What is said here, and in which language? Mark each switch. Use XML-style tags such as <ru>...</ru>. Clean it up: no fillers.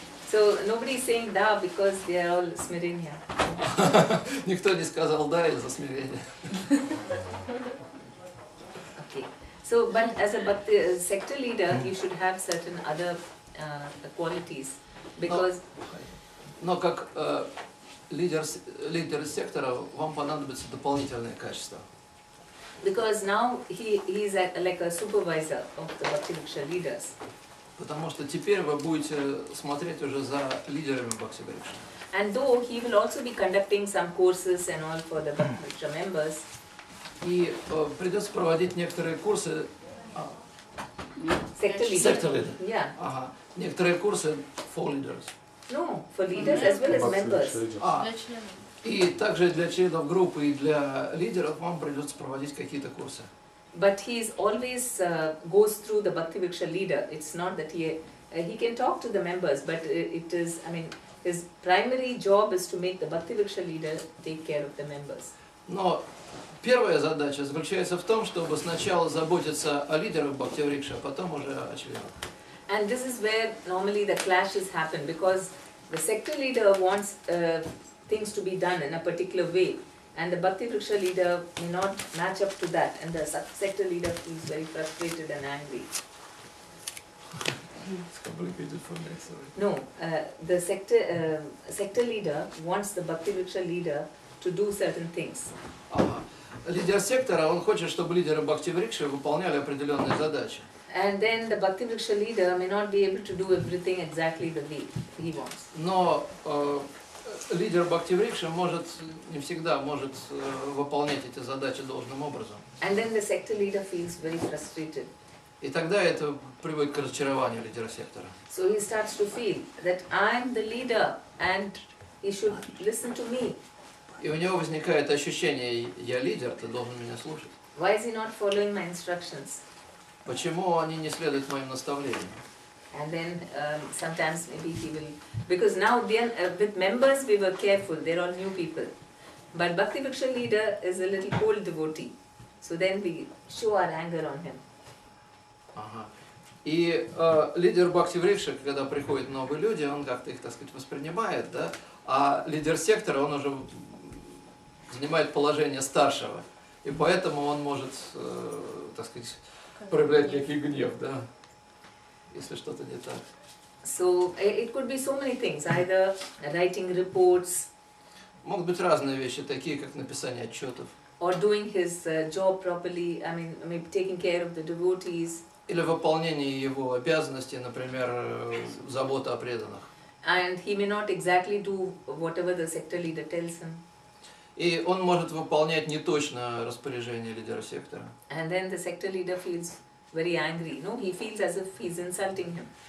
<en>So, nobody is saying da because they are all smirenia.</en> <ru>Никто не сказал да из-за смирения.</ru> <en>Okay. So, but as a Bhakti sector leader, you should have certain other qualities because</en> <ru>Но как лидер сектора вам понадобятся дополнительные качества.</ru> <en>because now he is like a supervisor of the Bhakti Vriksha leaders.</en> <ru>Потому что теперь вы будете смотреть уже за лидерами Бхакти Врикши.</ru> <en>And though he will also be conducting some courses and all for the Bhakti Vriksha members,</en> <ru>И придется проводить некоторые курсы.</ru> <en>sector leaders. Sector leader. Yeah.</en> <ru>Ага. Некоторые курсы</ru> <en>for leaders. No, for leaders as well as members.</en> <ru>А, Для членов. и также для членов группы и для лидеров вам придется проводить какие-то курсы.</ru> <en>But he is always goes through the Bhakti Vriksha leader. It's not that he can talk to the members, but it is, I mean, his primary job is to make the Bhakti Vriksha leader take care of the members.</en> <ru>Но первая задача заключается в том, чтобы сначала заботиться о лидерах Бхакти Врикши, а потом уже о членах.</ru> <en>And this is where normally the clashes happen because the sector leader wants things to be done in a particular way. And the Bhakti Vriksha leader may not match up to that, and the sector leader feels very frustrated and angry. It's complicated for me, sorry. No, the sector leader wants the Bhakti Vriksha leader to do certain things.</en> <ru>Ага. Лидер сектора, он хочет, чтобы лидеры Бхакти Врикши выполняли определенные задачи.</ru> <en>And then the Bhakti Vriksha leader may not be able to do everything exactly the way he wants.</en> <ru>Но лидер Бхакти Врикши не всегда может выполнять эти задачи должным образом.</ru> <en>And then the sector leader feels very frustrated.</en> <ru>И тогда это приводит к разочарованию лидера сектора.</ru> <en>So he starts to feel that I'm the leader and he should listen to me.</en> <ru>И у него возникает ощущение, я лидер, ты должен меня слушать.</ru> <en>Why is he not following my instructions?</en> <ru>Почему они не следуют моим наставлениям?</ru> <en>And then sometimes maybe he will, because now with members we were careful, they're all new people. But Bhakti Vriksha leader is a little cold devotee. So then we show our anger on him.</en> <ru>Ага. И лидер Бхакти Врикши, когда приходят новые люди, он как-то их, так сказать, воспринимает, да? А лидер сектора, он уже занимает положение старшего. И поэтому он может, так сказать, проявлять некий гнев, да? Если что-то не так.</ru> <en>So it could be so many things, either writing reports,</en> <ru>Могут быть разные вещи, такие как написание отчетов.</ru> <en>or doing his job properly, I mean maybe taking care of the devotees.</en> <ru>Или выполнение его обязанностей, например, забота о преданных.</ru> <en>And he may not exactly do whatever the sector leader tells him.</en> <ru>И он может выполнять неточно распоряжение лидера сектора.</ru> <en>And then the sector leader feels very angry. No, he feels as if he's insulting him.</en>